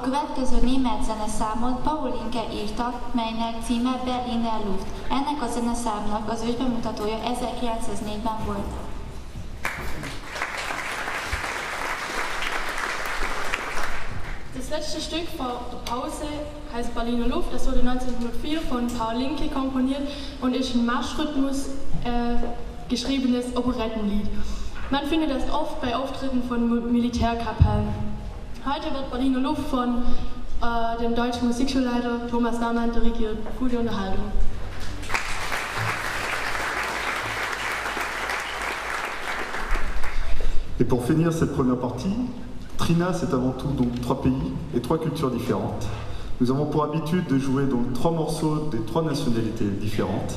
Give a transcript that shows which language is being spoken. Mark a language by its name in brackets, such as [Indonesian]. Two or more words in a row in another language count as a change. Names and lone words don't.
[Hungarian] következő német zeneszámot Paulinke írta, melynek címe Berliner Luft. Ennek a zeneszámnak az ősbemutatója 1904-ben volt. [German] Das letzte Stück vor der Pause heißt Berliner Luft. Das wurde 1904 von Paulinke komponiert und ist ein Marschrhythmus geschriebenes Operettenlied. Man findet das oft bei Auftritten von Militärkapellen. Heute wird Berliner Luft von dem deutschen Musikschulleiter Thomas Damann dirigiert. Gute Unterhaltung. [French] Et pour finir cette première partie, Trina, c'est avant tout donc 3 pays et 3 cultures différentes. Nous avons pour habitude de jouer donc 3 morceaux des 3 nationalités différentes.